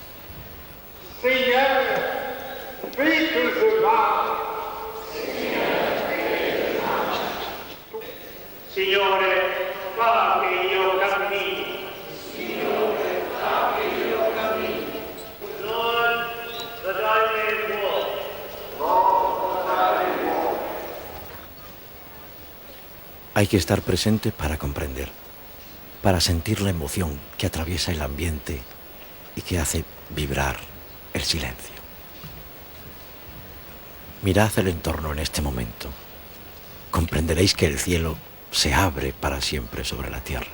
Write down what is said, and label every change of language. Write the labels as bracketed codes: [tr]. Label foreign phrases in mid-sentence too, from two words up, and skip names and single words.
[it] Signore, fa che io cammini. Signore, fa che io cammini. [en] Lord, that I may walk. Lord, that I may walk. [es] Hay que estar presente para comprender, para sentir la emoción que atraviesa el ambiente y que hace vibrar el silencio. Mirad el entorno en este momento. Comprenderéis que el cielo se abre para siempre sobre la tierra.